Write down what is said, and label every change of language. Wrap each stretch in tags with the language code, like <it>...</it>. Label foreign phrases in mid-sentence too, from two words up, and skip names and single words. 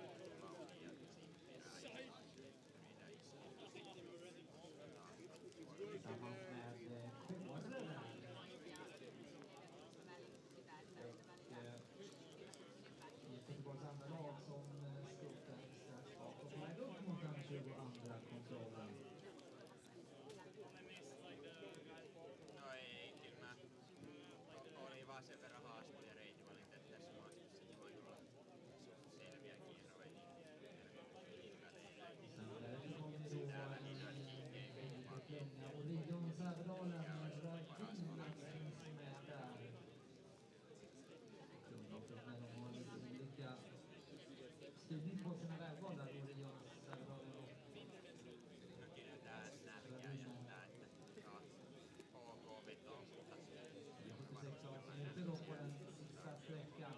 <sv>Tillsammans med Kåre där. Göteborgs andra lag som skuttar strax bak och på väg upp mot den 22:a kontrollen.</sv> <fi>No ei, kyllä mä olin vaan sen verran haastava ja reitinvalinta, että tässä maastossa niin voi olla selviä kierroja. Täällä niin on kiinni</fi> <sv>Och Region Sävedalen finns med där. Men de har lite olika styrning på sina vägval där i Region Sävedalen och minuter då på den sista sträckan.</sv>